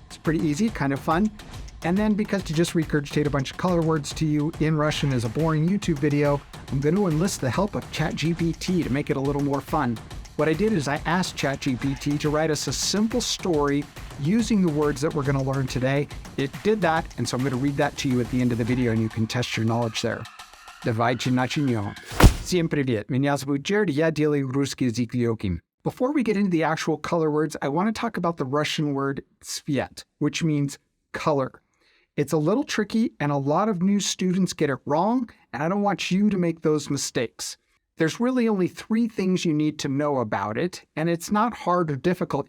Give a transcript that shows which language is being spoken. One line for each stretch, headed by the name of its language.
English: It's pretty easy, kind of fun. And then because to just regurgitate a bunch of color words to you in Russian is a boring YouTube video, I'm going to enlist the help of Chat GPT to make it a little more fun. What I did is I asked Chat GPT to write us a simple story using the words that we're going to learn today. It did that, and so I'm going to read that to you at the end of the video, and you can test your knowledge there.
Russian: Давайте начнем. Всем привет, меня зовут Jared, я делаю русский язык легким.
English: Before we get into the actual color words, I want to talk about the Russian word цвét, which means color. It's a little tricky, and a lot of new students get it wrong, and I don't want you to make those mistakes. There's really only 3 things you need to know about it, and it's not hard or difficult.